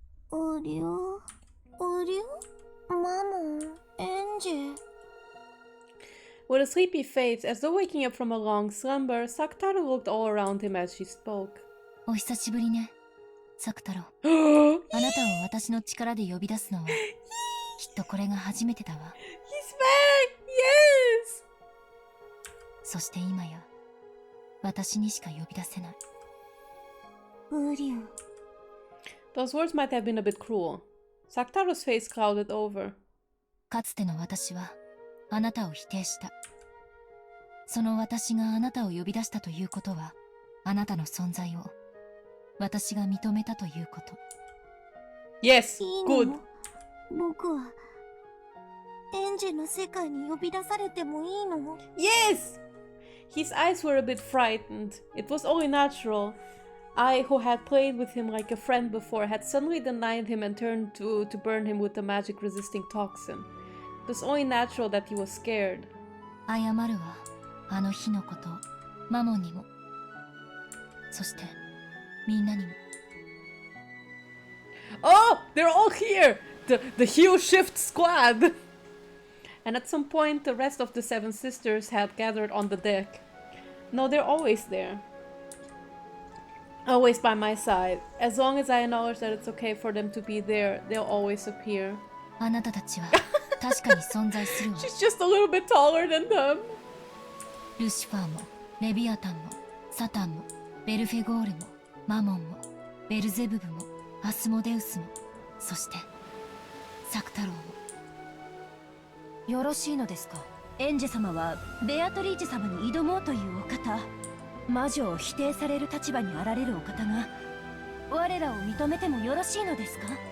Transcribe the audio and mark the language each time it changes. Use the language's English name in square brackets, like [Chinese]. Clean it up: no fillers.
[Japanese] おりょマモン、エンジェ。 [English] With a sleepy face, as though waking up from a long slumber, Sakutaro looked all around him as she spoke. [Japanese] お久しぶりね、サクタロ。あなたを私の力で呼び出すのは、きっとこれが初めてだわ。 [English] He's back! Yes! [Japanese] そして今や、私にしか呼び出せない。おりょ。 [English] Those words might have been a bit cruel. Sakutaro's face clouded over. [Japanese] かつての私は、あなたを否定した。その私があなたを呼び出したということは、あなたの存在を私が認めたということ。 [English] Yes, [Japanese] いい [English] good. [Japanese] の？僕はエンジェの世界に呼び出されてもいいの？ [English] Yes! His eyes were a bit frightened. It was only natural. I, who had played with him like a friend before, had suddenly denied him and turned to burn him with the magic-resisting toxin. It was only natural that he was scared. [Japanese] 謝るわ、あの日のこと、マモンにも、そしてみんなにも。 [English] Oh! They're all here! The Heel Shift Squad! And at some point, the rest of the seven sisters had gathered on the deck. No, they're always there. Always by my side. As long as I acknowledge that it's okay for them to be there, they'll always appear. [Japanese] あなたたちは確かに存在するわ。 [English] She's just a little bit taller than them. [Japanese] ルシファーも、レビアタンも、サタンも、ベルフェゴールも、マモンも、ベルゼブブも、アスモデウスも、そしてサクタローも。よろしいのですか？エンジェ様はベアトリーチェ様に挑もうというお方、魔女を否定される立場にあられるお方が我らを認めてもよろしいのですか？